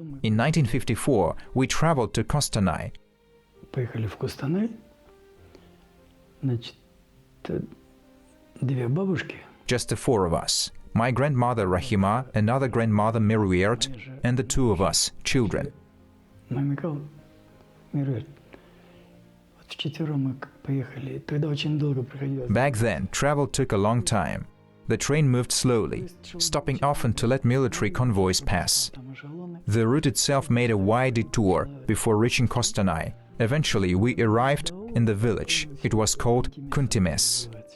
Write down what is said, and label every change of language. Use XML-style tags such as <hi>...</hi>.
<en>In 1954, we traveled to Kostanay.</en> <ru>Поехали в Костанай. Значит, две бабушки.</ru> <en>Just the four of us. My grandmother Rahima, another grandmother Meruert, and the two of us, children.</en> <ru>Мой Михаил, Мируэль. Вот вчетвером мы поехали. Тогда очень долго приходилось.</ru> <en>Back then, travel took a long time. The train moved slowly, stopping often to let military convoys pass. The route itself made a wide detour before reaching Kostanay. Eventually, we arrived in the village. It was called Kuntimes.</en>